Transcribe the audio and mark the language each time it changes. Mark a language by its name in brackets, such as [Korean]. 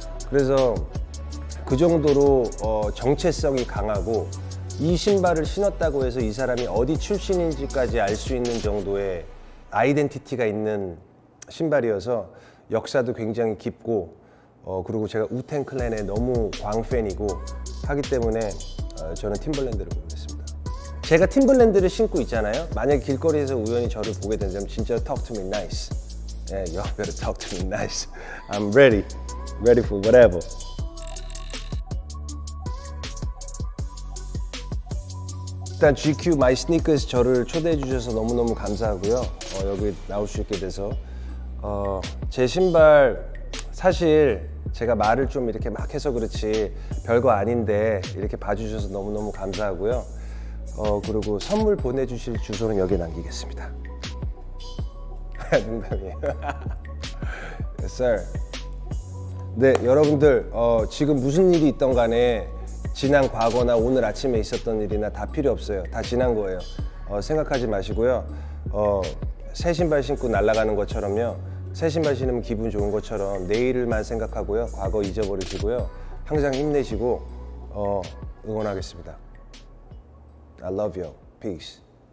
[Korean] 그래서 그 정도로 정체성이 강하고 이 신발을 신었다고 해서 이 사람이 어디 출신인지까지 알 수 있는 정도의 아이덴티티가 있는 신발이어서 역사도 굉장히 깊고 그리고 제가 우텐 클랜의 너무 광팬이고 하기 때문에 저는 팀벌랜드를 고르겠습니다. 제가 팀벌랜드를 신고 있잖아요. 만약에 길거리에서 우연히 저를 보게 된다면 진짜 [English] talk to me nice. Yeah, you better talk to me nice. I'm ready for whatever. [Korean] 일단 GQ My Sneakers 저를 초대해 주셔서 너무너무 감사하고요. 여기 나올 수 있게 돼서 제 신발 사실 제가 말을 좀 이렇게 막 해서 그렇지 별거 아닌데 이렇게 봐주셔서 너무너무 감사하고요. 그리고 선물 보내주실 주소는 여기에 남기겠습니다. 농담이에요. [English] Yes, sir. [Korean] 네, 여러분들 지금 무슨 일이 있던 간에 지난 과거나 오늘 아침에 있었던 일이나 다 필요 없어요. 다 지난 거예요. 생각하지 마시고요. 새 신발 신고 날아가는 것처럼요. 새 신발 신으면 기분 좋은 것처럼 내일만 생각하고요. 과거 잊어버리시고요. 항상 힘내시고 응원하겠습니다. [English] I love you. Peace.